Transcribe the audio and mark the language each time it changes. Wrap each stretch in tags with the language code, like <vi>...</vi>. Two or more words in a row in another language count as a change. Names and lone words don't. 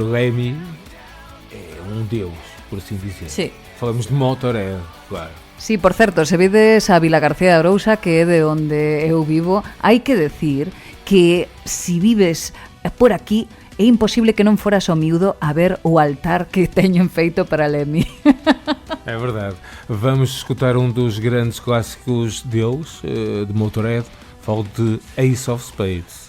<pt>Lemmy é um deus, por assim dizer.</pt> <gl>Sí.</gl> <pt>Falamos de Motorhead, claro.</pt> <gl>Sí, por certo, se vedes a Vila García de Arousa, que é de onde eu vivo, hai que decir que si vives por aquí é imposible que non foras o miúdo a ver o altar que teñen feito para Lemmy.</gl> <pt>É verdade. Vamos escutar um dos grandes clássicos deles, de Motorhead. Falo de Ace of Spades.</pt>